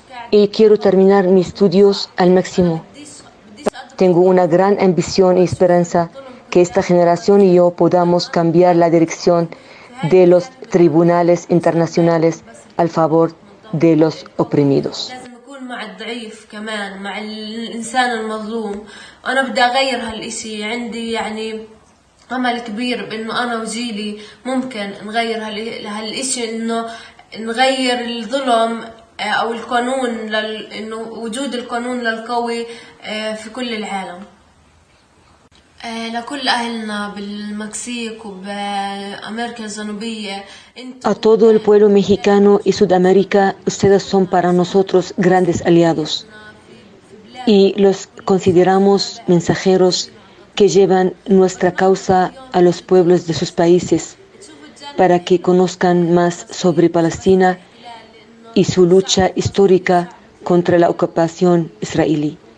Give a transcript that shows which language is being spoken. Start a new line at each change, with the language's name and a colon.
Spanish: Y quiero terminar mis estudios al máximo. Tengo una gran ambición y esperanza que esta generación y yo podamos cambiar la dirección de los tribunales internacionales al favor de los oprimidos.
Arabic: مع الضعيف كمان، مع الإنسان المظلوم. أنا بدي أغير هالإشي، عندي يعني أمل كبير بإنه أنا وجيلي ممكن نغير هالإشي، إنه نغير الظلم أو القانون إنه وجود القانون للقوي في كل العالم. لكل أهلنا بالمكسيك وبأمريكا الجنوبية.
Spanish: A todo el pueblo mexicano y Sudamérica, ustedes son para nosotros grandes aliados y los consideramos mensajeros que llevan nuestra causa a los pueblos de sus países para que conozcan más sobre Palestina y su lucha histórica contra la ocupación israelí.